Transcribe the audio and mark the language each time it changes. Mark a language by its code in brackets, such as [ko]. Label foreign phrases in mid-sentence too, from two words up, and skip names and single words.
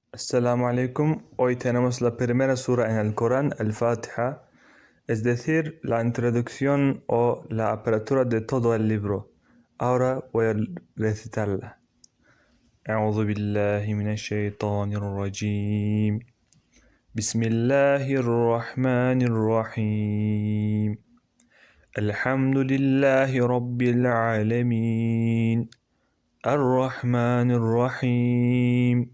[ar] السلام عليكم. [es] Hoy tenemos la primera sura en el Corán, el Fatiha, es decir, la introducción o la apertura de todo el libro. Ahora voy a recitarla. [ar] أعوذ بالله من الشيطان الرجيم. بسم الله الرحمن الرحيم. الحمد لله رب العالمين. الرحمن الرحيم.